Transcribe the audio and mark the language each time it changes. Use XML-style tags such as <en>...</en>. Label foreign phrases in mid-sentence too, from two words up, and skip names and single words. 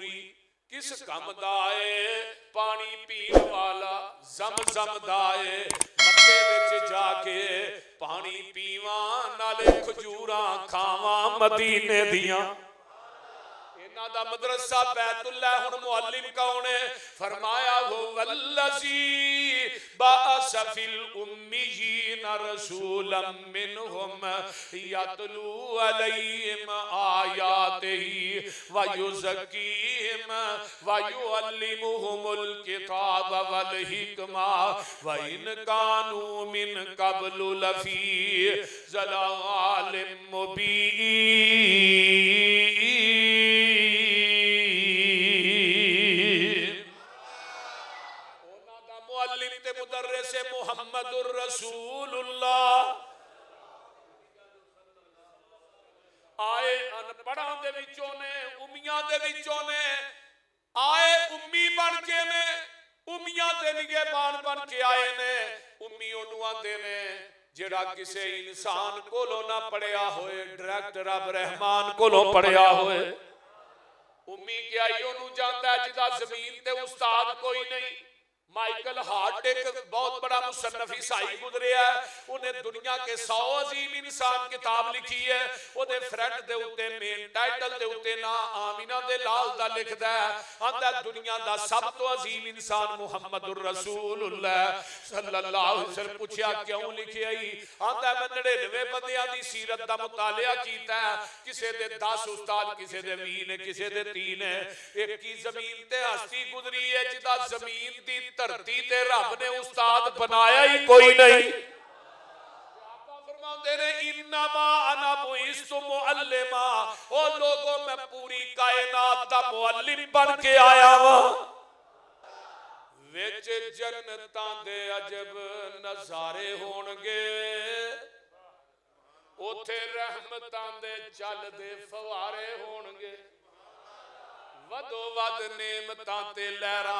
<pa>بجوری کس کام دا ہے پانی پین والا زم زم دا ہے مکے وچ جاکے پانی پیوا نالے کھجوراں کھاوا مدینے دیاں دا مدرسہ بیت اللہ ہن معلم کون ہے فرمایا وہ</pa> <ar>والذي بعث في الأميين رسولا منهم يتلو عليهم آياته ويزكيهم ويعلمهم الكتاب والحكمة وإن كانوا من قبل لفي ضلال مبين محمد رسول الله</ar> <pa>آئے ان پڑھاں دے وچوں نے امیاں دے وچوں نے آئے امی بن کے نے امیاں دے نگہبان بن کے آئے نے امی اونو آندے نے جیڑا کسی انسان کولوں نا پڑھیا ہوئے ڈائریکٹ رب رحمان کولوں پڑھیا ہوئے امی کیا اونو جاندا جیدا زمین تے استاد کوئی نہیں مائیکل ہارٹ ایک بہت بڑا مصنف عیسائی گزریا ہے انہیں دنیا کے 100 عظیم انسان کتاب لکھی ہے اودے فرنٹ دے اتے مین ٹائٹل دے اتے نا آمنہ دے لال دا لکھدا ہے آندا دنیا دا سب تو عظیم انسان</pa> <ar>محمد رسول الله صلى الله عليه وسلم</ar> <pa>پچھیا کیوں لکھیا ہی آندا میں 99 بندیاں دی سیرت دا مطالعہ کیتا ہے کسے دے 10 استاد کسے دے 20 نے کسے دے 3 ہے ایک کی زمین تے ہستی گزری ہے جیدا زمین دی دھرتی تے رب نے استاد بنایا ہی کوئی نہیں فرماتے نے</pa> <ar>إنما أنا بعثت معلما</ar> <pa>او لوگو میں پوری کائنات دا معلم بن کے آیا واں وچ جنتاں دے عجب نظارے ہونگے اتھے رحمتاں دے چلدے فوارے ہونگے ودو ود نعمتاں تے لہراں</pa>